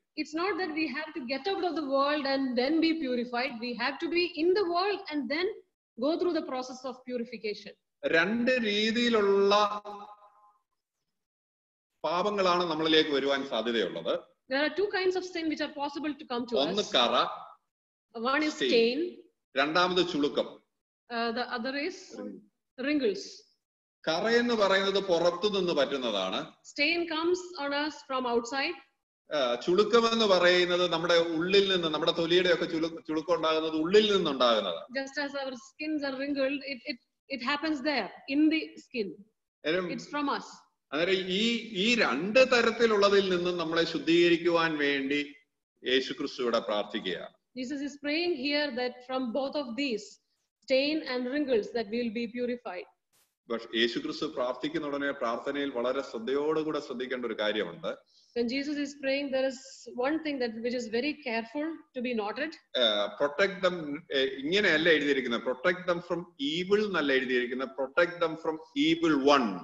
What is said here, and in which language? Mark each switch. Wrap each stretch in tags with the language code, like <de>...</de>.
<en>It's not that we have to get out of the world and then be purified. We have to be in the world and then go through the process of purification.</en> <ml>രണ്ട് രീതിയിലുള്ള പാപങ്ങളാണ് നമ്മളിലേക്ക് വരുവാൻ സാധ്യതയുള്ളത്.</ml> <en>There are two kinds of sin which are possible to come to us.</en> <ml>ഒന്ന് കറ,</ml> <en>one is stain.</en> <ml>രണ്ടാമത് ചുളുക്കം.</ml> <en>The other is wrinkles.</en> <ml>കറയെന്ന് പറയുന്നത് പുറത്തു നിന്ന് പറ്റുന്നതാണ്.</ml> <en>Stain comes on us from outside.</en> <ml>ചുളുക്കമെന്ന് പറയുന്നത് നമ്മുടെ ഉള്ളിൽ നിന്ന്, നമ്മുടെ തൊലിയുടെ ഒക്കെ ചുളുക്കം ഉണ്ടാകുന്നത് ഉള്ളിൽ നിന്നുണ്ടാകുന്നതാണ്.</ml> <en>Just as our skins are wrinkled, it happens there in the skin. It's from us.</en> <ml>അന്നേരം ഈ രണ്ട് തരത്തിലുള്ളതിൽ നിന്നും നമ്മളെ ശുദ്ധീകരിക്കുവാൻ വേണ്ടി യേശുക്രിസ്തു ഇവിടെ പ്രാർത്ഥിക്കുകയാണ്.</ml> <en>Jesus is praying here that from both of these, stain and wrinkles, that we will be purified.</en> <ml>പക്ഷെ യേശുക്രിസ്തു പ്രാർത്ഥിക്കുന്ന ഉടനെ പ്രാർത്ഥനയിൽ വളരെ ശ്രദ്ധയോടുകൂടെ ശ്രദ്ധിക്കേണ്ട ഒരു കാര്യമുണ്ട്.</ml> <en>When Jesus is praying, there is one thing which is very careful to be noted. Protect them,</en> <ml>ഇങ്ങനെയല്ല എഴുതിയിരിക്കുന്നത്.</ml> <en>Protect them from evil</en> <ml>എന്നല്ല എഴുതിയിരിക്കുന്നത്.</ml> <en>Protect them from evil one.</en>